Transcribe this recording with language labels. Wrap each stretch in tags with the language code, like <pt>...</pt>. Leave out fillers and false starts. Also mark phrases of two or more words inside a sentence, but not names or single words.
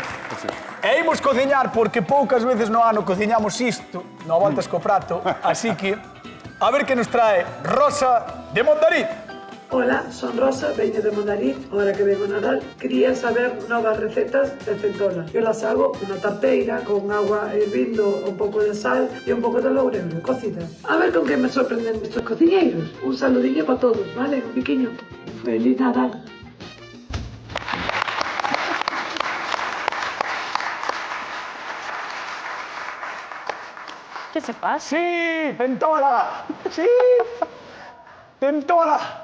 <gl>E imos cociñar porque poucas veces no ano cociñamos isto no Voltas co Prato. Así que, a ver que nos trae Rosa de Mondariz. Hola, son Rosa, veño de Mondariz.</gl> <es>Ahora que vengo</es> <gl>a Nadal, quería saber novas recetas de centola.</gl> <es>Yo las hago en una tarteira con agua hirviendo, un poco de sal y un poco de laurel cocida. A ver con qué me sorprenden estos cocineros. Un saludillo para todos, ¿vale? Un piquiño.</es> <gl>¡Feliz Nadal!</gl> <es>Que se pasa? Sí, centola! Sí! Centola!</es>